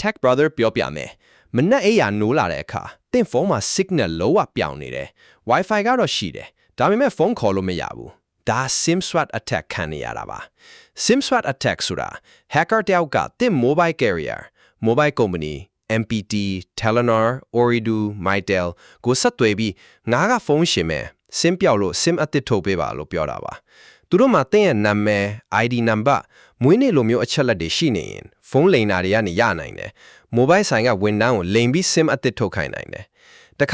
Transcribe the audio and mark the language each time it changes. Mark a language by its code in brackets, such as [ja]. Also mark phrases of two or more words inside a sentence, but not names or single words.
[my] Tech Brother ပြောပြမယ်မနက်အေးရနိုးလာတဲ့အခါတင့်ဖုန်းမှာ signal လောဝပြောင်းနေတယ် Wi-Fi ကတော့ရှိတယ်ဒါပေမဲ့ဖုန်း ခေါ်လို့မရဘူးဒါ [en] SIM swap attack [my] ခံနေရတာပါ [en] SIM swap attack [my] ဆိုတာ hacker တယောက်ကတင့် [en] mobile carrier mobile company [my] MPT Telenor Ooredoo Mytel ကိုဆက်သွယ်ပြီးငါကဖုန်းရှင်မယ် SIM ပြောက်လို့ SIM အသစ်ထုတ်ပေးပါလို့ပြောတာပါသူတို့မှာတင့်ရဲ့နာမည် [en] ID number [my] မွေးနေ့လိုမျိုးအချက်လက်တွေရှိနေရင်ဖုန်းလိမ်တာတွေကနေရနိုင်တယ် mobile ဆိုင်ကဝန်ထမ်းကိုလိမ်ပြီး SIM အသစ်ထုတ်ခိုင်းနိုင်တယ်တခါ